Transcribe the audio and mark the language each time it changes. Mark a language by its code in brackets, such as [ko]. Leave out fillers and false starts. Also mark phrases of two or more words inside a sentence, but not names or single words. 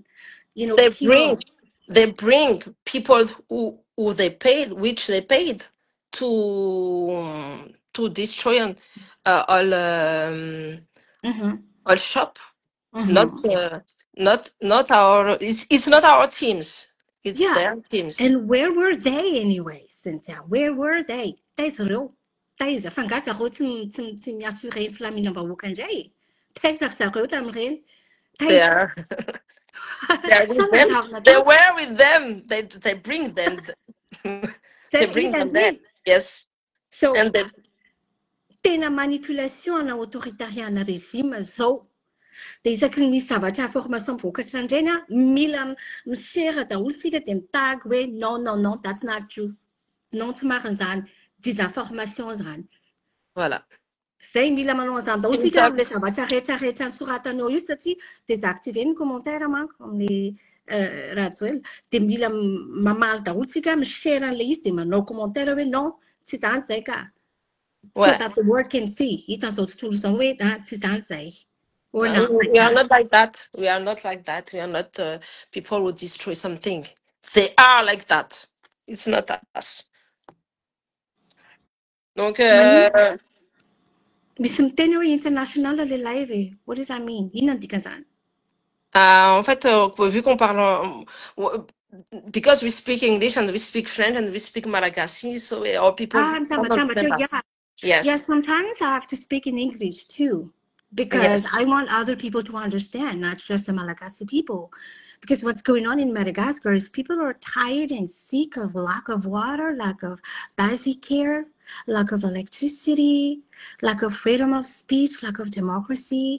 [en] they bring people who they paid, which they paid to destroy all shop. Not our. It's not our teams. It's their teams. And where were they anyway, Cynthia? Where were they? [mg] Taiza fangaza ro tsy miassurer filaminam-bahoaka indray. Taiza zareo tamin'ireny. [en] They were with them. They bring them. They bring them there. Yes. [mg] So tena manipulation ana autoritariana régime zao. dia isaky ny misy zavatra information vokatra indraina mila mishare daholotsika dia mitagy hoe [fr] non non non [en] that's not true [mg] non tsy marina zany désinformation zany [fr] Voilà. [mg] zay mila manao an'izany daholotsika amin'ilay [fr] Syntaxe. [mg] zavatra rehetrarehetra nysoratanao io satria désactiver ny commentaire manko amin'ny raha joel dia mila mamaly daholotsika mishare an'ilay izy dia manao commentaire hoe non tsy zany zay ka so [fr] Ouais. [en] that the world can see [mg] hitan'izao tontolo izao hoe tsy zany zay or [en] We not like we are that. not like that. We are not like that. We are not people who destroy something. They are like that. It's not us. [fr] Donc, [mg] Misy miteny hoe [fr] international le live [en] what does that mean [mg] inona ny dikan'izany [fr] en fait, vu qu'on parle, [en] because we speak English and we speak French and we speak Malagasy, so all people don't understand us. yeah Yes. sometimes I have to speak in English too because Yes. I want other people to understand, not just the Malagasy people. Because what's going on in Madagascar is people are tired and sick of lack of water, lack of basic care, lack of electricity, lack of freedom of speech, lack of democracy.